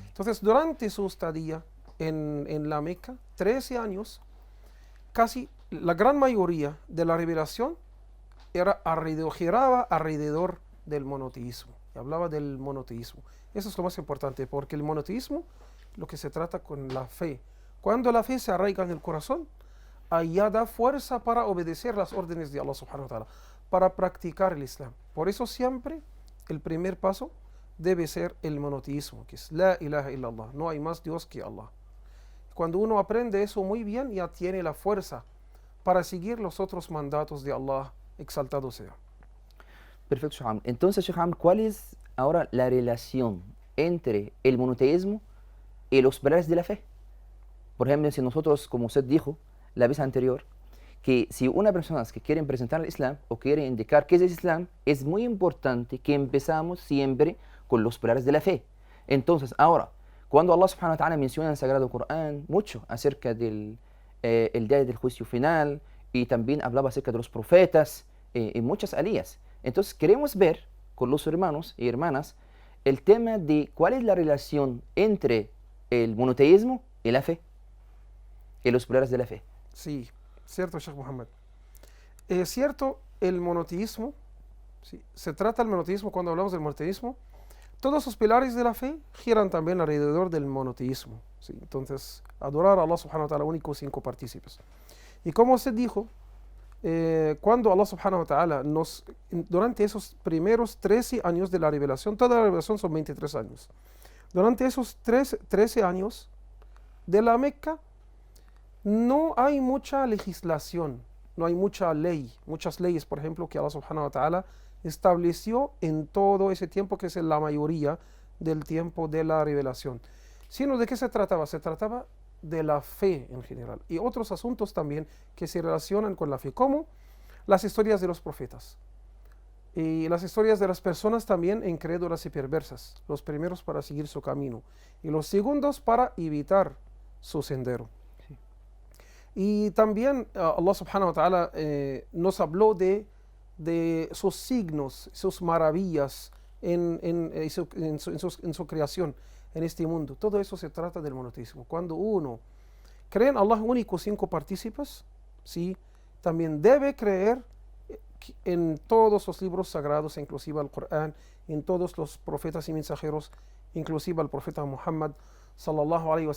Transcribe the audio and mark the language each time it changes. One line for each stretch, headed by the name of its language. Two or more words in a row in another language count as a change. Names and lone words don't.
Spanish: Entonces, durante su estadía en la Meca, 13 años, casi la gran mayoría de la revelación giraba alrededor del monoteísmo. Y hablaba del monoteísmo. Eso es lo más importante, porque el monoteísmo, lo que se trata con la fe. Cuando la fe se arraiga en el corazón, allá da fuerza para obedecer las órdenes de Allah
Arabic: سبحانه وتعالى,
Spanish: para practicar el Islam. Por eso siempre el primer paso debe ser el monoteísmo, que es
Arabic: لا إله إلا الله,
Spanish: no hay más Dios que Allah. Cuando uno aprende eso muy bien, ya tiene la fuerza para seguir los otros mandatos de Allah, exaltado sea. Perfecto, Sheikh Amr. Entonces, Sheikh Amr, ¿cuál es ahora la relación entre el monoteísmo y los pilares de la fe? Por ejemplo, si nosotros, como usted dijo la vez anterior, que si una persona que quiere presentar el Islam o quiere indicar qué es el Islam, es muy importante que empezamos siempre con los pilares de la fe. Entonces, ahora, cuando Allah
Arabic: سبحانه وتعالى
Spanish: menciona en el Sagrado Corán mucho acerca del el día del juicio final, y también hablaba acerca de los profetas y muchas alías. Entonces, queremos ver con los hermanos y hermanas el tema de cuál es la relación entre el monoteísmo y la fe, y los pilares de la fe. Sí, cierto, Sheikh Muhammad. Es cierto, el monoteísmo, sí, se trata del monoteísmo, cuando hablamos del monoteísmo, Todos los pilares de la fe giran también alrededor del monoteísmo. ¿Sí? Entonces, adorar a Allah
Arabic: سبحانه وتعالى
Spanish: único, cinco partícipes. Y como usted dijo, cuando Allah
Arabic: سبحانه وتعالى
Spanish: durante esos primeros 13 años de la revelación, toda la revelación son 23 años. Durante esos 13 años de la Meca, no hay mucha legislación, no hay mucha ley, muchas leyes, por ejemplo, que Allah
Arabic: سبحانه وتعالى
Spanish: estableció en todo ese tiempo, que es la mayoría del tiempo de la revelación. Sino, ¿de qué se trataba? Se trataba de la fe en general y otros asuntos también que se relacionan con la fe, como las historias de los profetas y las historias de las personas también incrédulas y perversas, los primeros para seguir su camino y los segundos para evitar su sendero. Sí. Y también Allah
Arabic: سبحانه وتعالى
Spanish: nos habló de sus signos, sus maravillas en su creación en este mundo. Todo eso se trata del monoteísmo. Cuando uno cree en Allah único, cinco partícipes, ¿sí? También debe creer en todos los libros sagrados, inclusive el Corán, en todos los profetas y mensajeros, inclusive el profeta Muhammad
Arabic: صلى الله عليه وسلم.